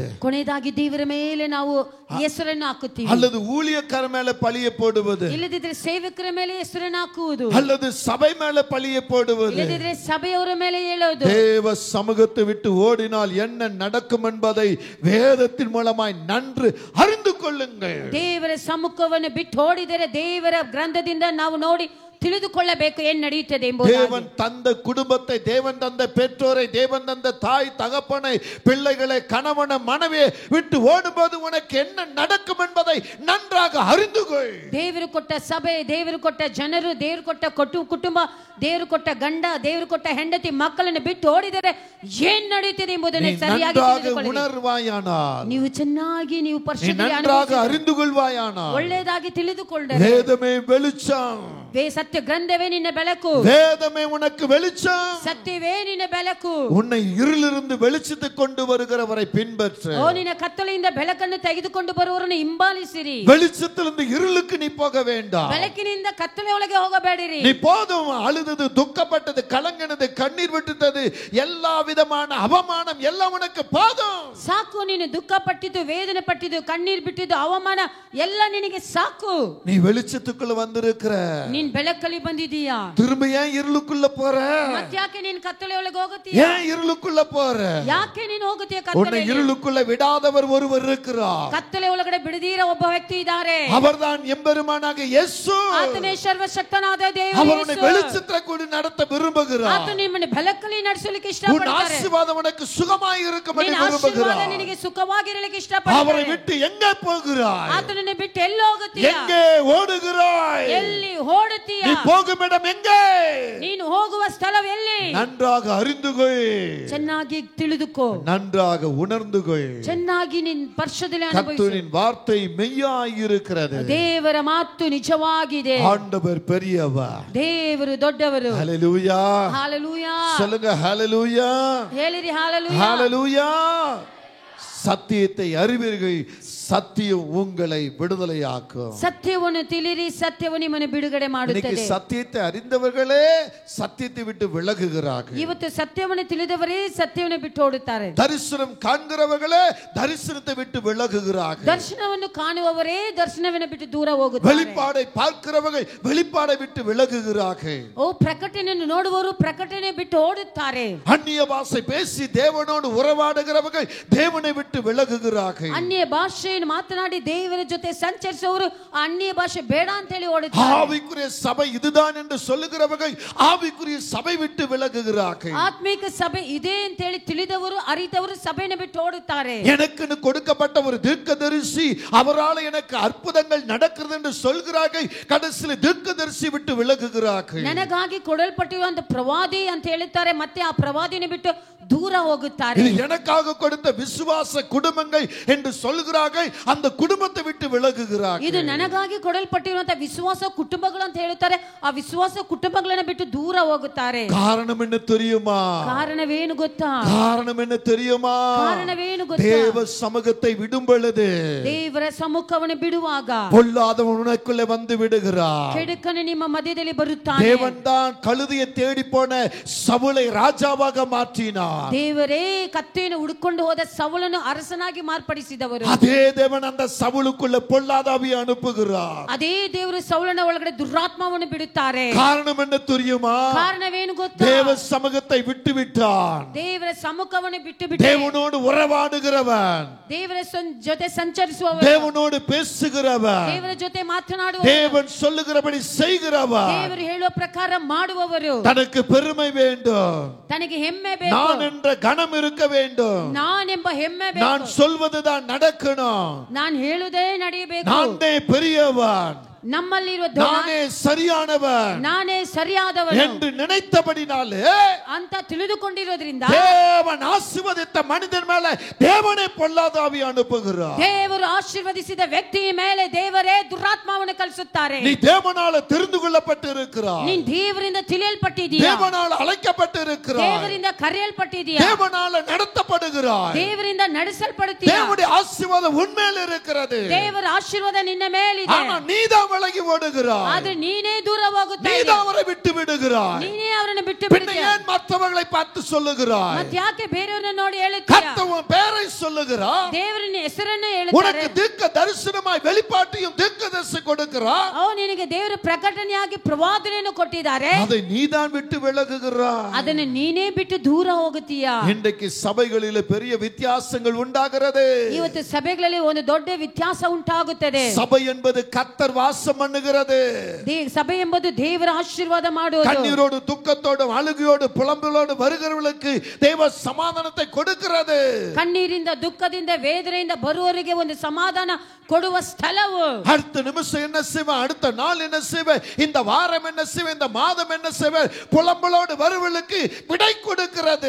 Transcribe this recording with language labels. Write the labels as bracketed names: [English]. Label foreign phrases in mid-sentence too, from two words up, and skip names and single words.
[Kannada] ಕೊನೆಯದಾಗಿ ದೇವರ ಮೇಲೆ ನಾವು ಹೆಸರನ್ನು ಹಾಕುತ್ತೀವಿ. [Tamil] அல்லது ஊழியக்கார மேல பழியை போடுவது, [Kannada] ಇಲ್ಲದಿದ್ರೆ ಸೇವಕರ ಮೇಲೆ ಹೆಸರನ್ನು ಹಾಕುವುದು, [Tamil] அல்லது சபை மேல பழியை போடுவது. [Kannada] ಇಲ್ಲದಿದ್ರೆ ಸಭೆಯವರ ಮೇಲೆ ಹೇಳೋದು. [Tamil] தேவ சமூகத்தை விட்டு ஓடினால் என்ன நடக்கும் என்பதை வேதத்தின் மூலமாய் நன்று அறிந்து கொள்ளுங்கள். [Kannada] ದೇವರ ಸಮ್ಮುಖವನ್ನು ಬಿಟ್ಟು ಓಡಿದರೆ ದೇವರ ಗ್ರಂಥದಿಂದ ನಾವು ನೋಡಿ ತಿಳಿದುಕೊಳ್ಳಬೇಕು ಏನು ನಡೆಯುತ್ತದೆ ಎಂಬುದು. [Tamil] தேவன் தந்த குடும்பத்தை, தேவன் தந்த பெற்றோரை, தேவன் தந்த தாய் தகப்பனை, பிள்ளைகளை, கணவனை, மனைவியை விட்டு ஓடும்போது உனக்கு என்ன நடக்கும் என்பதை நன்றாக அறிந்து கொள். [Kannada] ದೇವರು ಕೊಟ್ಟ ಸಭೆ, ದೇವರು ಕೊಟ್ಟ ಜನರು, ದೇವರು ಕೊಟ್ಟ ಕುಟುಂಬ, ದೇವರು ಕೊಟ್ಟ ಗಂಡ, ದೇವರು ಕೊಟ್ಟ ಹೆಂಡತಿ ಮಕ್ಕಳನ್ನು ಬಿಟ್ಟು ಓಡಿದರೆ ಏನು ನಡೆಯುತ್ತದೆ ಎಂಬುದನ್ನು ಸರಿಯಾಗಿ ತಿಳಿದುಕೊಳ್ಳಿ. [Tamil] உணர்வாயானால், [Kannada] ನೀವು ಚೆನ್ನಾಗಿ ನೀವು ಪರಿಶುದ್ಧವಾಗಿ [Tamil] நன்றாக அறிந்து கொள்வாயானால், [Kannada] ಒಳ್ಳೆಯದಾಗಿ ತಿಳಿದುಕೊಳ್ಳಿ. [Tamil] வேதமே வெளிச்சம், [Kannada] ಸತ್ಯ ಗ್ರಂಥವೇ ನಿನ್ನ ಬೆಳಕು, [Tamil] வேதமே உனக்கு வெளிச்சம், [Kannada] ಸತ್ಯವೇ ನಿನ್ನ ಬೆಳಕು. [Tamil] உன்னை இருளிலிருந்து வெளிச்சத்தை கொண்டு வருகிறவரை பின்பற்று. [Kannada] ನಿನ್ನ ಕತ್ತಲೆಯಿಂದ ಬೆಳಕನ್ನು ತೆಗೆದುಕೊಂಡು ಬರುವವರನ್ನು ಹಿಂಬಾಲಿಸಿರಿ. [Tamil] வெளிச்சத்திலிருந்து இருளுக்கு நீ போக வேண்டாம். [Kannada] ಬೆಳಕಿನಿಂದ ಕತ್ತಲೆ ಒಳಗೆ ಹೋಗಬೇಡಿರಿ. [Tamil] நீ போதும் அழுதது, துக்கப்பட்டது, கலங்கினது, கண்ணீர் விட்டுட்டது, எல்லா விதமான அவமானம் எல்லாம் உனக்கு போதும். [Kannada] ಸಾಕು, ನೀನು ದುಃಖ ಪಟ್ಟಿದ್ದು, ವೇದನೆ ಪಟ್ಟಿದ್ದು, ಕಣ್ಣೀರ್ ಬಿಟ್ಟಿದ್ದು, ಅವಮಾನ ಎಲ್ಲ ನಿನಗೆ ಸಾಕು. [Tamil] நீ வெளிச்சத்துக்குள்ள வந்திருக்கிற, [Kannada] ನೀನ್ ಬೆಳಕಲ್ಲಿ ಬಂದಿದೀಯಾ? [Tamil] திரும்ப ஏன் இருளுக்குள்ள போற? [Kannada] ಮತ್ತ್ಯಾಕೆ ನೀನು ಕತ್ತಲೆ ಒಳಗೆ ಹೋಗುತ್ತೀಯ? [Tamil] ஏன் இருளுக்குள்ள போற? [Kannada] ಯಾಕೆ ನೀನು ಹೋಗುತ್ತೀಯ [Tamil] உன்னை [Kannada] ಕತ್ತಲೆಯಲ್ಲಿ? [Tamil] இருளுக்குள்ள விடாதவர் ஒருவர் இருக்கிறார். [Kannada] ಕತ್ತಲೆ ಒಳಗಡೆ ಬಿಡದಿರ ಒಬ್ಬ ವ್ಯಕ್ತಿ ಇದ್ದಾರೆ. [Tamil] அவர்தான் எம்பெருமானாக இயேசு. [Kannada] ಆತನೇ ಸರ್ವಶಕ್ತನಾದ ದೇವರು. [Tamil] அவர் உன்னை வெளிச்சத்துல கூட நடத்த விரும்புகிறார். [Kannada] ಆತ ನಿಮ್ಮನ್ನು ಬೆಳಕಲ್ಲಿ ನಡೆಸಲಿಕ್ಕೆ [Tamil] உன் [Kannada] ಇಷ್ಟಪಡ್ತಾರೆ. [Tamil] ஆசீர்வாதம் உனக்கு சுகமாய் இருக்கும்படி [Kannada] ನಿನ್ನ [Tamil] விரும்புகிறார். [Kannada] ಆಶೀರ್ವಾದ ನಿನಗೆ ಸುಖವಾಗಿರಲಿಕ್ಕೆ [Tamil] அவரை [Kannada] ಇಷ್ಟಪಡ್ತಾರೆ. [Tamil] விட்டு எங்கே போகிறாய்? [Kannada] ಆತನನ್ನು ಬಿಟ್ಟು ಎಲ್ಲಿ ಹೋಗುತ್ತೀಯ? [Tamil] எங்கே ஓடுகிறாய்? [Kannada] ಎಲ್ಲಿ ಓಡುತ್ತೀಯ? [Tamil] நீ போகும் இடம் எங்கே? [Kannada] ನೀನು ಹೋಗುವ ಸ್ಥಳವು ಎಲ್ಲಿ? [Tamil] நன்றாக அறிந்து கொள், [Kannada] ಚೆನ್ನಾಗಿ ತಿಳಿದುಕೋ, [Tamil] நன்றாக உணர்ந்து கொள். [Kannada] ಚೆನ್ನಾಗಿ ನಿನ್ನ ಪರಿಶುದ್ಧತೆ ಅನುಭವಿಸು. [Tamil] கர்த்தரின் வார்த்தை மெய்யாயிருக்கிறது. [Kannada] ದೇವರ ಮಾತು ನಿಜವಾಗಿದೆ. [Tamil] ஆண்டவர் பெரியவர். [Kannada] ದೇವರು ದೊಡ್ಡವರು. [Tamil] ஹல்லேலூயா. ஹalleluya. சொல்லுங்க ஹல்லேலூயா. [Kannada] ಹೇಳಿರಿ ஹalleluya. [Tamil] ஹல்லேலூயா. சத்தியத்தை அறிவீர்கள், சத்தியம் உங்களை விடுதலையாக்கும். [Kannada] ಸತ್ಯವನ್ನು ತಿಳಿರಿ, ಸತ್ಯವು ನಿಮ್ಮನ್ನು ಬಿಡುಗಡೆ [Tamil] இன்னைக்கு [Kannada] ಮಾಡುತ್ತದೆ. [Tamil] சத்தியத்தை அறிந்தவர்களே சத்தியத்தை விட்டு விலகுகிறார்கள். [Kannada] ಇವತ್ತು ಸತ್ಯವನ್ನು ತಿಳಿದವರೇ ಸತ್ಯವನ್ನು ಬಿಟ್ಟು ಓಡುತ್ತಾರೆ. [Tamil] தரிசனம் காண்கிறவர்களே தரிசனத்தை விட்டு விலகுகிறார்கள். [Kannada] ದರ್ಶನವನ್ನು ಕಾಣುವವರೇ ದರ್ಶನವನ್ನು ಬಿಟ್ಟು ದೂರ ಹೋಗುತ್ತಾರೆ. [Tamil] வெளிப்பாடை பார்க்கிறவர்கள் வெளிப்பாடை விட்டு விலகுகிறார்கள். [Kannada] ಪ್ರಕಟಣೆಯನ್ನು ನೋಡುವವರು ಪ್ರಕಟಣೆ ಬಿಟ್ಟು ಓಡುತ್ತಾರೆ. [Tamil] அந்நிய பாஷை பேசி தேவனோடு உறவாடுகிறவர்கள் தேவனை விட்டு விலகுகிறார்கள். [Kannada] ಅನ್ಯ ಭಾಷೆಯನ್ನು ಮಾತನಾಡಿ ದೇವರ ಜೊತೆ ಸಂಚರಿಸುವವರು ಅನ್ಯ ಭಾಷೆ ಬೇಡ ಅಂತ ಹೇಳಿ ಓಡುತ್ತಾರೆ. [Tamil] ஆவிக்குரிய சபை இதுதான் என்று சொல்லுகிறவர்கள் ஆவிக்குரிய சபை விட்டு விலகுகிறார்கள். [Kannada] ಆತ್ಮಿಕ ಸಭೆ ಇದೆ ಅಂತ ಹೇಳಿ ತಿಳಿದವರು ಅರಿತವರು ಸಭೆಯನ್ನು ಬಿಟ್ಟು ಓಡುತ್ತಾರೆ. [Tamil] எனக்குன்னு கொடுக்கப்பட்ட ஒரு தீர்க்கதரிசி, அவரால் எனக்கு அற்புதங்கள் நடக்கிறது என்று சொல்கிறார்கள். கடைசியில் தீர்க்கதரிசி விட்டு விலகுகிறார்கள். [Kannada] ನನಗಾಗಿ ಕೊಡಲ್ಪಟ್ಟಿರುವಂತ ಪ್ರವಾದಿ ಅಂತ ಹೇಳುತ್ತಾರೆ, ಮತ್ತೆ ಆ ಪ್ರವಾದಿಯನ್ನು ಬಿಟ್ಟು ದೂರ ಹೋಗುತ್ತಾರೆ. [Tamil] இது எனக்காக கொடுத்த விசுவாச குடும்பங்கள் என்று சொல்கிறார்கள், அந்த குடும்பத்தை விட்டு விலகுகிறார்கள். [Kannada] ಇದು ನನಗಾಗಿ ಕೊಡಲ್ಪಟ್ಟಿರುವಂತ ವಿಶ್ವಾಸ ಕುಟುಂಬಗಳು ಅಂತ ಹೇಳುತ್ತಾರೆ, ಆ ವಿಶ್ವಾಸ ಕುಟುಂಬಗಳನ್ನು ಬಿಟ್ಟು ದೂರ ಹೋಗುತ್ತಾರೆ. [Tamil] காரணம் என்ன தெரியுமா? [Kannada] ಕಾರಣವೇನು ಗೊತ್ತಾ? [Tamil] காரணம் என்ன தெரியுமா? [Kannada] ಕಾರಣವೇನು ಗೊತ್ತಾ? [Tamil] தேவ சமூகத்தை விடும் பொழுது [Kannada] ದೇವರ ಸಮ್ಮುಖವನ್ನು ಬಿಡುವಾಗ [Tamil] பொல்லாதவன் உனக்குள்ளே வந்து விடுகிறார். [Kannada] ಕೆಡುಕನು ನಿಮ್ಮ ಮಧ್ಯದಲ್ಲಿ ಬರುತ್ತಾನೆ. [Tamil] தேவன் தான் கழுதையை தேடி போன சவுலை ராஜாவாக மாற்றினார். [Kannada] ದೇವರೇ ಕತ್ತೆಯನ್ನು ಹುಡುಕೊಂಡು ಹೋದ ಸೌಲನ್ನು ಅರಸನಾಗಿ ಮಾರ್ಪಡಿಸಿದವರು. [Tamil] அதே தேவன் அந்த சவுலுக்குள்ள பொல்லாத ஆவியை அனுப்புகிறார். [Kannada] ಅದೇ ದೇವರು ಸೌಲನ ಒಳಗಡೆ ದುರಾತ್ಮವನ್ನು ಬಿಡುತ್ತಾರೆ. [Tamil] காரணம் என்ன தெரியுமா? [Kannada] ಕಾರಣವೇನು ಗೊತ್ತಾ? [Tamil] தேவ சமூகத்தை விட்டு விட்டான். [Kannada] ದೇವರ ಸಮ್ಮುಖವನ್ನು ಬಿಟ್ಟು ಬಿಟ್ಟು [Tamil] தேவனோடு உறவாடுகிறவன், [Kannada] ದೇವರ ಜೊತೆ ಸಂಚರಿಸುವವನು, [Tamil] தேவனோடு பேசுகிறவன், [Kannada] ದೇವರ ಜೊತೆ ಮಾತನಾಡುವವನು, [Tamil] தேவன் சொல்லுகிறபடி செய்கிறவன், [Kannada] ದೇವರು ಹೇಳುವ ಪ್ರಕಾರ ಮಾಡುವವರು, [Tamil] தனக்கு பெருமை வேண்டும், [Kannada] ತನಗೆ ಹೆಮ್ಮೆ ಬೇಕು, [Tamil] நான் என்ற கனம் இருக்க வேண்டும், [Kannada] ನಾನೆಂಬ ಹೆಮ್ಮೆ [Tamil] நான் [Kannada] ಬೇಕು, [Tamil] சொல்வதுதான் நடக்கணும், [Kannada] ನಾನು ಹೇಳುವುದೇ ನಡೆಯಬೇಕು, [Tamil] நானே பெரியவன், [Kannada] ನಮ್ಮಲ್ಲಿರುವ [Tamil] நானே சரியானவன் [Kannada] ನಾನೇ ಸರಿಯಾದವನು [Tamil] என்று நினைத்தபடினாலே [Kannada] ಅಂತ ತಿಳಿದುಕೊಂಡಿರೋದ್ರಿಂದ [Tamil] தேவன் ஆசீர்வதித்த மனிதன் மேல தேவனே பொல்லாத ஆவியை அனுப்புகிறார். [Kannada] ದೇವರು ಆಶೀರ್ವದಿಸಿದ ವ್ಯಕ್ತಿಯ ಮೇಲೆ ದೇವರೇ ದುರಾತ್ಮವನ್ನು ಕಳಿಸುತ್ತಾರೆ. [Tamil] நீ தேவனால தெரிந்து கொள்ளப்பட்டிருக்கிறாய், [Kannada] ನೀನು ದೇವರಿಂದ ತಿಳಿಯಲ್ಪಟ್ಟಿದ್ದೀಯಾ, [Tamil] தேவனால அழைக்கப்பட்டிருக்கிறாய், [Kannada] ದೇವರಿಂದ ಕರೆಯಲ್ಪಟ್ಟಿದ್ದೀಯಾ, [Tamil] தேவனால நடத்தப்படுகிறாய், [Kannada] ದೇವರಿಂದ ನಡೆಸಲ್ಪಡುತ್ತೀಯಾ, [Tamil] தேவனுடைய ஆசீர்வாதம் உன்மேல் இருக்கிறது. [Kannada] ದೇವರ ಆಶೀರ್ವಾದ ನಿನ್ನ ಮೇಲಿದೆ. [Tamil] ஆனா நீதான் விலகி ஓடுகிறாய், [Kannada] ಆದ್ರೆ ನೀನೇ ದೂರ ಹೋಗುತ್ತಾ [Tamil] நீதான் அவரை விட்டு விடுகிறாய். [Kannada] ನೀನೇ ಅವರನ್ನು ಬಿಟ್ಟು [Tamil] பின்ன [Kannada] ಬಿಡುತ್ತೀಯಾ, [Tamil] ஏன் மற்றவர்களை பார்த்து சொல்லுகிறாய்? [Kannada] ಮತ್ತೆ ಯಾಕೆ ಬೇರೆಯವರನ್ನು ನೋಡಿ ಹೇಳುತ್ತೀಯಾ? [Tamil] கர்த்தர் பேரை சொல்லுகிறார், [Kannada] ದೇವರನ್ನ ಹೆಸರನ್ನು [Tamil] உனக்கு [Kannada] ಹೇಳುತ್ತಾರೆ. [Tamil] தீர்க்க தரிசனமாய் வெளிப்பாட்டையும் தீர்க்கதரிசி கொடுக்கிறார். [Kannada] ನಿನಗೆ ದೇವರ ಪ್ರಕಟಣೆಯಾಗಿ ಪ್ರವಾದನೆಯನ್ನು ಕೊಟ್ಟಿದ್ದಾರೆ, [Tamil] அதை நீதான் விட்டு விலகுகிறாய். [Kannada] ಅದನ್ನು ನೀನೇ ಬಿಟ್ಟು ದೂರ ಹೋಗುತ್ತೀಯಾ? [Tamil] இன்றைக்கு சபைகளில் பெரிய வித்தியாசங்கள் உண்டாகிறது. [Kannada] ಇವತ್ತು ಸಭೆಗಳಲ್ಲಿ ಒಂದು ದೊಡ್ಡ ವ್ಯತ್ಯಾಸ ಉಂಟಾಗುತ್ತದೆ. [Tamil] சபை என்பது கர்த்தர் வாசம் பண்ணுகிறது. [Kannada] ಸಭೆ ಎಂಬುದು ದೇವರ ಆಶೀರ್ವಾದ ಮಾಡುವುದು. [Tamil] கண்ணீரோடு துக்கத்தோடு அழுகையோடு புலம்பலோடு வருகிறவர்களுக்கு தேவ சமாதானத்தை கொடுக்கிறது. [Kannada] ಕಣ್ಣೀರಿಂದ ದುಃಖದಿಂದ ವೇದನೆಯಿಂದ ಬರುವವರಿಗೆ ಒಂದು ಸಮಾಧಾನ ಕೊಡುವ ಸ್ಥಳವು. [Tamil] அடுத்த நிமிஷம் என்ன செய்வேன், அடுத்த நாள் என்ன செய்வேன், இந்த வாரம் என்ன செய்வேன், இந்த மாதம் என்ன செய்வேன், புலம்பலோடு வருவர்களுக்கு விடை கொடுக்கிறது.